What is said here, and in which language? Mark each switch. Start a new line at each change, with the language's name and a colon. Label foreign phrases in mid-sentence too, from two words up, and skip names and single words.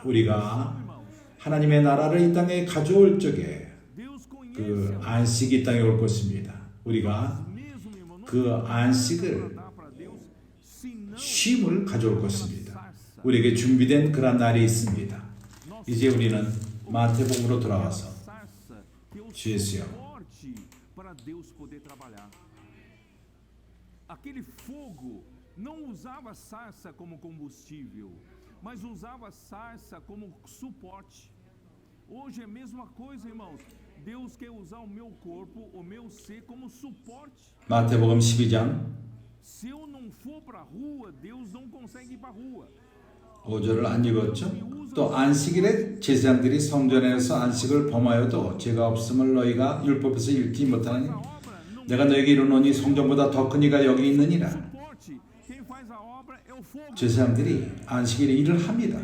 Korean: 우리가 하나님의 나라를 이 땅에 가져올 적에 그 안식이 이 땅에 올 것입니다. 우리가 그 안식을, 쉼을 가져올 것입니다. 우리에게 준비된 그런 날이 있습니다. 이제 우리는 마태복음으로 돌아와서 주 예수여,
Portuguese: aquele fogo não usava sarça como combustível, mas usava sarça como suporte. Hoje é a mesma coisa, irmãos. Deus quer usar o meu corpo, o meu ser como suporte.
Korean: 마태복음 12장
Portuguese: Se eu não for para a rua, Deus não consegue ir para a rua.
Korean: 5절을 안 읽었죠? 또 안식일에 제사장들이 성전에서 안식을 범하여도 죄가 없음을 너희가 율법에서 읽지 못하느니 내가 너에게 이르노니 성전보다 더 큰 이가 여기 있느니라. 제사장들이 안식일에 일을 합니다.